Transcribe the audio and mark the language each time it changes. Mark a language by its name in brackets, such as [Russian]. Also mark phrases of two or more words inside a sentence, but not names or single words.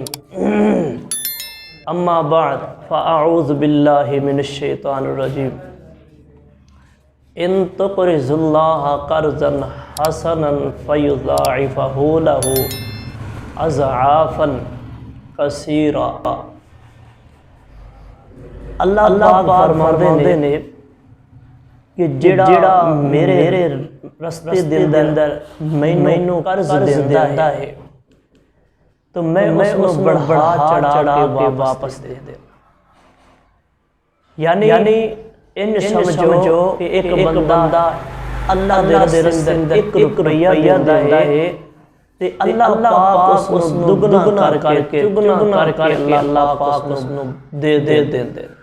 [Arabic] أما بعد فأعوذ بالله من الشيطان الرجيم. إن تقرضوا الله قرضا حسنا فيضاعفه له أضعافا كثيرة. [Punjabi] اللہ پاک فرماندے نے کہ جیہڑا میرے رستے دے اندر مینوں قرض دیندا ہے تو میں اوہنوں بڑھا چڑھا کے واپس دے دے. یعنی ان سمجھو کہ ایک بندہ اللہ دے رستے اندر ایک روپیہ دیندا ہے تے اللہ پاک اوہنوں دگنا کر کے چگنا کر کے اللہ پاک اوہنوں دے دیندے.